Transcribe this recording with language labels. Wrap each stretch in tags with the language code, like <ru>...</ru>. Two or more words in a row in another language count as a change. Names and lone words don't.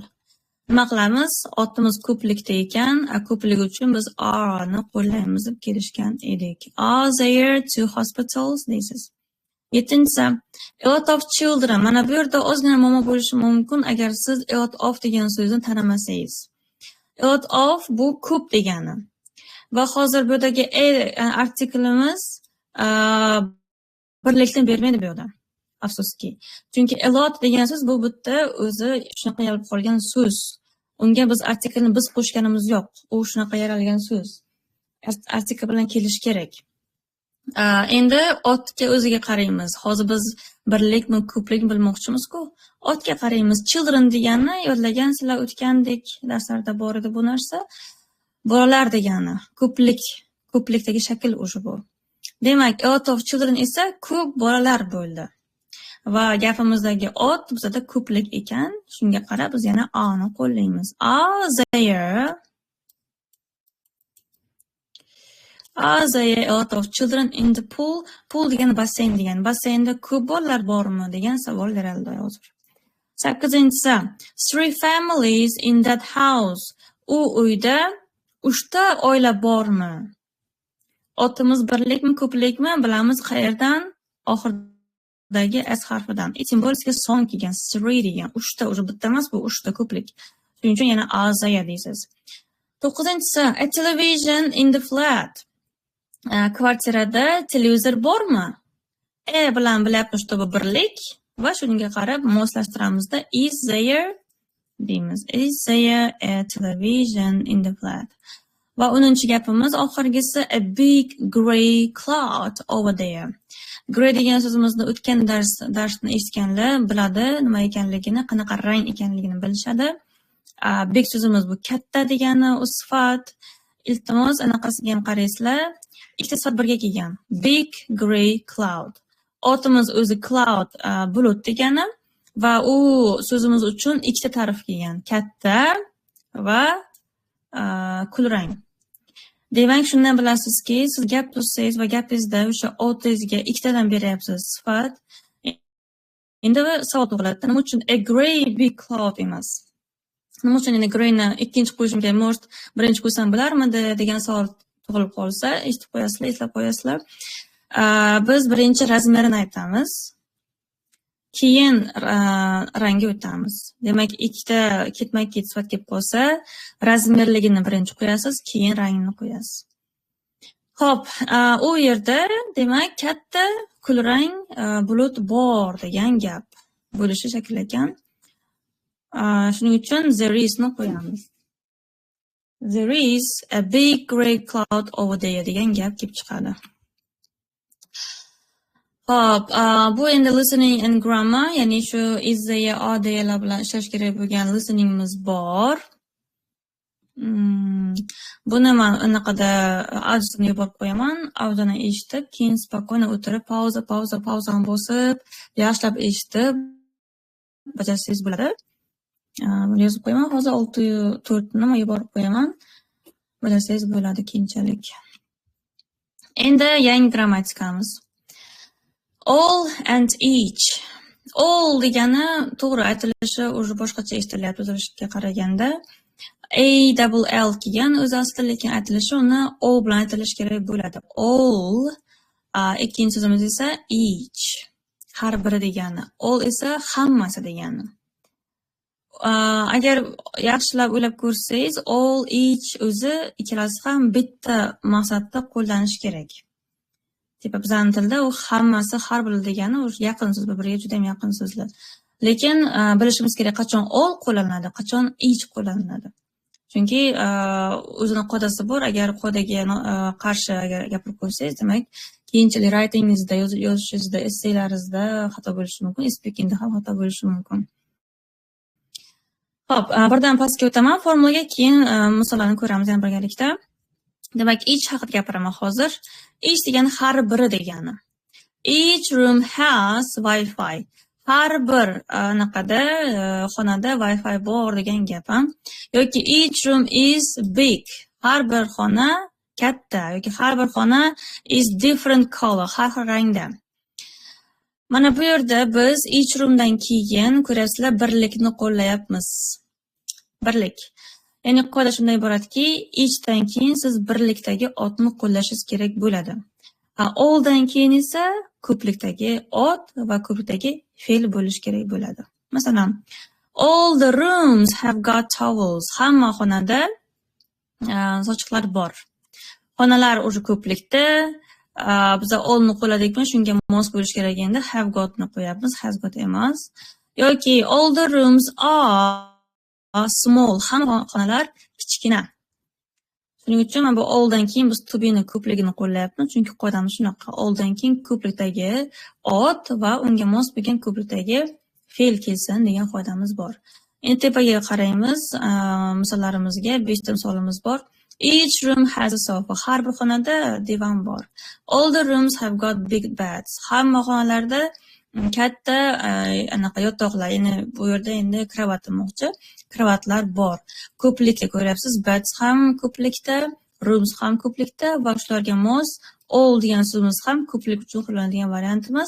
<uz>Nima qilamiz? Otimiz ko'plikda ekan, ko'plik uchun biz are ni qo'llaymiz deb kelishgan edik.</uz> <en>Are there two hospitals deysiz. 7-si a lot of children.</en> <uz>Mana bu yerda ozgina muammo bo'lishi mumkin agar siz</uz> <en>a lot of</en> <uz>degan so'zni tanamasangiz.</uz> <en>A lot of</en> <uz>bu ko'p degani. Va hozir bu yerdagi artiklimiz birlikni bermaydi bu yerda. Afsuski. Chunki</uz> <en>a lot</en> <uz>degan so'z bu bitta o'zi shunaqa yaralib qolgan so'z. Unga biz artiklni biz qo'shganimiz yo'q. U shunaqa yaralgan so'z. Artikl bilan kelish kerak. Endi otga o'ziga qaraymiz. Hozir biz birlikmi, ko'plikmi bilmoqchimiz-ku. Otga qaraymiz. Children degani yodlagansizlar o'tgandek darslarda bor edi bu narsa. Bolalar degani. Ko'plikdagi shakl o'sha bu. Demak,</uz> <en>a lot of children</en> <uz>esa ko'p bolalar bo'ldi. Va gapimizdagi ot bizda ko'plik ekan. Shunga qarab biz yana a ni qo'llaymiz.</uz> <en>Are there a lot of children in the pool?</en> <uz>Pool degani basseyn degani. Basseynda ko'p bolalar bormi degan savol berildi hozir.</uz> <en>8-si 3 families in that house.</en> <uz>U uyda 3 ta oila bormi? Otimiz birlikmi, ko'plikmi bilamiz qayerdan? Oxirdagi s harfidan. Simbolika son kelgan, 3 degan. 3 ta, o'sha bitta emas, bu 3 ta ko'plik. Shuning uchun yana azaya deysiz.</uz> <en>9-si a television in the flat.</en> <uz>Kvartirada televizor bormi? Bilan bilyapmiz bu birlik va shunga qarab moslashtiramizda</uz> <en>is there</en> <uz>deymiz.</uz> <en>Is there a television in the flat?</en> <uz>Va 10-chi gapimiz oxirgisi</uz> <en>a big grey cloud over there.</en> <uz>Grey degan so'zimizni o'tgan darsni eshitganlar biladi nima ekanligini, qanaqa rang ekanligini bilishadi. Big so'zimiz bu katta degani, u sifat. Iltimos anaqasiga ham qaraysizlar. Ikkita sifat birga kelgan.</uz> <en>Big grey cloud.</en> <uz>Otimiz o'zi cloud bulut degani va u so'zimiz uchun ikkita ta'rif kelgan. Katta va kulrang. Demak, shundan bilasizki, siz gap tuzsangiz va gapingizda o'sha otingizga ikkitadan beryapsiz sifat. Endi savol tug'iladi. Nima uchun</uz> <en>a grey big cloud</en> <uz>emas? Nima uchun endi greyni ikkinchi qo'yishim kerak? Может, birinchi qo'ysam bo'larmidi degan savol tug'ilib qolsa, eshitib qo'yasizlar, eslab qo'yasizlar. Biz birinchi razmerini aytamiz. Keyin rangi o'tamiz. Demak, ikkita ketma-ket sifat kelib qolsa, razmerligini birinchi qo'yasiz, keyin rangini qo'yasiz. Xo'p, u yerda demak katta kulrang bulut bor degan gap bo'lishi shakl ekan. Shuning uchun</uz> <en>there is</en> <uz>ni qo'yamiz.</uz> <en>There is a big grey cloud over there</en> <uz>degan gap kelib chiqadi. Hop, bu endi</uz> <en>listening and grammar,</en> <uz>ya'ni shu</uz> <en>is there, are there</en> <uz>bilan ishlash kerak bo'lgan listeningimiz bor. Buni men anaqada audioni yuborib qo'yaman. Audioni eshitib, keyin spokойно o'tirib, pauzani bosib, yaxshilab eshitib bajarsangiz bo'ladi. Buni yozib qo'yaman. Hozir 4 ni yuborib qo'yaman. Bajarsangiz bo'ladi keyinchalik. Endi yangi grammatikamiz.</uz> <en>All and each.</en> <uz>All degani to'g'ri aytilishi o'zi boshqacha eshitilyapti o'zilishga qaraganda. A-double-L kelgan o'zi aslida, lekin aytilishi uni O bilan aytilishi kerak bo'ladi. All, ikkinchi so'zimiz esa each, har biri degani. All esa hammasi degani. Agar yaxshilab o'ylab ko'rsangiz,</uz> <en>all, each</en> <uz>o'zi ikkalasi ham bitta maqsadda qo'llanish kerak. Bizning tilda u hammasi, har biri degani o'sha yaqin so'z, bir-biriga juda ham yaqin so'zlar. Lekin bilishimiz kerak qachon all qo'llanadi, qachon each qo'llanadi. Chunki o'zini qoidasi bor. Agar qoidaga qarshi agar gapirib qo'ysangiz, demak, keyinchalik writingingizda, yozishingizda, essaylaringizda xato bo'lishi mumkin, speakingda ham xato bo'lishi mumkin. Xo'p, birdan pastga o'taman formulaga, keyin misollarni ko'ramiz ham birgalikda. Demak, each haqida gapiraman hozir. Each degani har biri degani.</uz> <en>Each room has Wi-Fi.</en> <uz>Har bir anaqada xonada Wi-Fi bor degan gap ham.</uz> <en>Yoki each room is big.</en> <uz>Har bir xona katta yoki har bir xona</uz> <en>is different color,</en> <uz>har xil rangda. Mana bu yerda biz</uz> <en>each roomdan</en> <uz>keyin ko'rasizlar birlikni qo'llayapmiz. Birlik. Ya'ni qoida shunday iboratki, eachdan keyin siz birlikdagi otni qo'llashingiz kerak bo'ladi. Alldan keyin esa ko'plikdagi ot va ko'plikdagi fe'l bo'lish kerak bo'ladi. Masalan,</uz> <en>all the rooms have got towels.</en> <uz>Hamma xonada sochiqlar bor. Xonalar o'sha ko'plikda, biz allni qo'lladikmi, shunga mos bo'lish kerak endi</uz> <en>have gotni</en> <uz>qo'yapmiz,</uz> <en>has got</en> <uz>emas. Yoki all the rooms are small. Hamma xonalar kichkina. Shuning uchun bu alldan keyin biz</uz> <en>to be'ni</en> <uz>ko'pligini qo'llayapmiz, chunki qoidamiz shunaqa. Alldan keyin ko'plikdagi ot va unga mos bo'lgan ko'plikdagi fe'l kelsin degan qoidamiz bor. Endi tepaga qaraymiz, misollarimizga 5 ta misolimiz bor.</uz> <en>Each room has a sofa.</en> <uz>Har bir xonada divan bor.</uz> <en>All the rooms have got big beds.</en> <uz>Hamma xonalarda katta anaqa yotoqlar, ya'ni bu yerda endi kravat demoqchi, kravatlar bor. Ko'plikda ko'ryapsiz, beds ham ko'plikda, rooms ham ko'plikda va shularga mos all degan so'zimiz ham ko'plik uchun qo'llanadigan variantimiz.</uz>